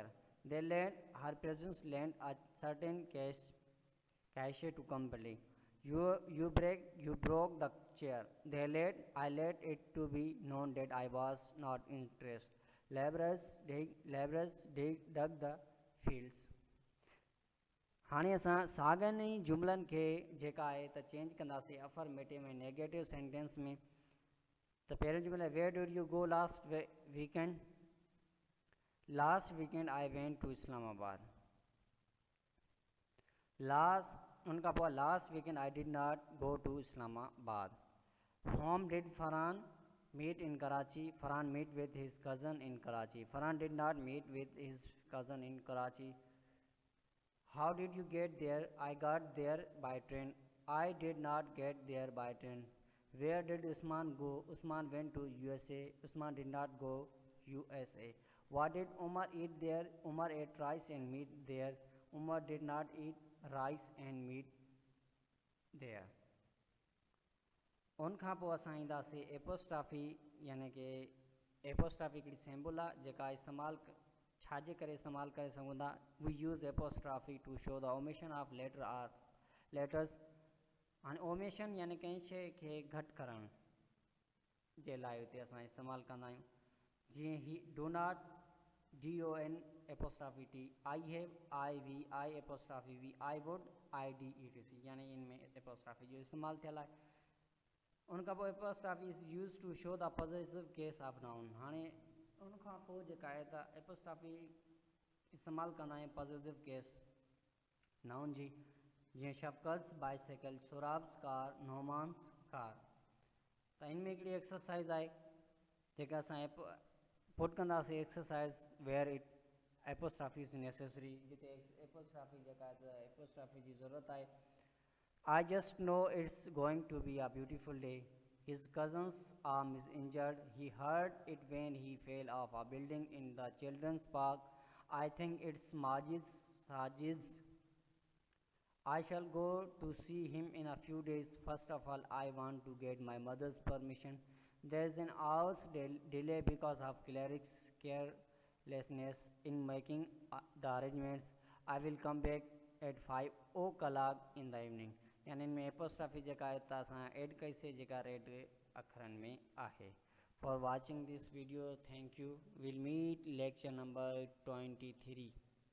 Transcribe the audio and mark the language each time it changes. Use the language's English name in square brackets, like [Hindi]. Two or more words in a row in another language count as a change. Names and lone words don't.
[English] Her presence lent a certain cachet to company. You broke the chair. I let it to be known that I was not interested. Laborers dug the fields. [Sindhi] हाणे असां साॻियनि ई जुमलनि खे जेका आहे त चेंज कंदासीं अफर्मेटिव में [English] negative sentence [Sindhi] में। त पहिरियों जुमलो आहे [English] where did you go last weekend. last weekend I went to Islamabad. [Sindhi] उनखां पोइ [English] last weekend I did not go to Islamabad. whom did Farhan meet in Karachi। Farhan meet with his cousin in Karachi। Farhan did not meet with his cousin in Karachi। How did you get there? I got there by train। I did not get there by train। Where did Usman go? Usman went to USA। Usman did not go USA। What did Umar eat there? Umar ate rice and meat there। Umar did not eat rice and meat there। [Sindhi] उनखां पोइ असां ईंदासीं एपोस्ट्राफी, यानी कि एपोस्ट्राफी हिकिड़ी सिंबल आहे जेका इस्तेमालु छाजे करे इस्तेमालु करे सघूं था। [English] we use apostrophe to show the omission of letter or letters. [Sindhi] हाणे ओमिशन यानी कंहिं शइ खे घटि करण जे लाइ हिते असां इस्तेमालु कंदा आहियूं। जीअं ही [English] do not DON apostrophe T, I have IV, I apostrophe V, I would ID ETC, [Sindhi] यानी इनमें एपोस्ट्राफी जो इस्तेमालु थियल आहे। उनखां पोइ [English] apostrophe is use to show the positive case of noun. [Sindhi] हाणे उनखां पोइ जेका आहे त एपोस्ट्राफी इस्तेमालु कंदा आहियूं [English] positive case noun [Sindhi] जी। जीअं [English] Shafqat bicycle, Suhrab's car, Noman's car. [Sindhi] त इनमें हिकिड़ी एक्सरसाइज़ आहे जेका असां पुट कंदासीं [English] exercise where it apostrophe is necessary. [Sindhi] जिते एपोस्ट्राफी जेका आहे त एपोस्ट्राफी जी ज़रूरत आहे। [English] I just know it's going to be a beautiful day। His cousin's arm is injured। He hurt it when he fell off a building in the children's park। I think it's Sajid's। I shall go to see him in a few days। First of all, I want to get my mother's permission। There's an hour's delay because of cleric's carelessness in making the arrangements। I will come back at 5 o'clock in the evening। [Sindhi] यानी इनमें एपोस्ट्राफी जेका आहे त असां ऐड कईसीं जेका रेड अखरनि में आहे। [English] for watching this video thank you. will meet lecture number 23.